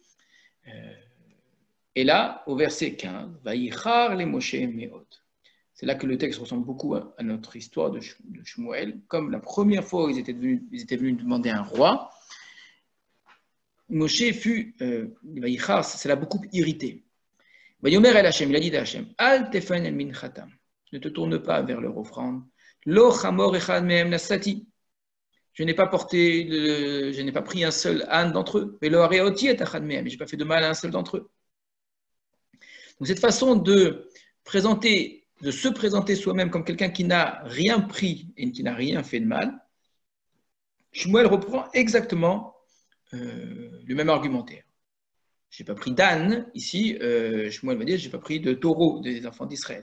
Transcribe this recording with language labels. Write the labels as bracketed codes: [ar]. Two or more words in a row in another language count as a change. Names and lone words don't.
[fr] Et là, au verset 15, [he] ויחר למשה מאד. [fr] C'est là que le texte ressemble beaucoup à notre histoire de Shmuel. Comme la première fois où ils étaient venus demander un roi, Moshe fut, Vayichar, ça l'a beaucoup irrité. [he] ויאמר אל ה, [fr] il a dit à Hashem, [he] אל תפן אל מנחתם, [fr] ne te tourne pas vers leur offrande. [he] לא חמור אחד מהם נשאתי. [fr] Je n'ai pas pris un seul âne d'entre eux. [he] Mais לא הרעותי את אחד מהם, [fr] je n'ai pas fait de mal à un seul d'entre eux. Donc cette façon de se présenter soi-même comme quelqu'un qui n'a rien pris et qui n'a rien fait de mal, Shmuel reprend exactement le même argumentaire. Je n'ai pas pris d'âne, ici, Shmuel va dire, je n'ai pas pris de taureau des enfants d'Israël.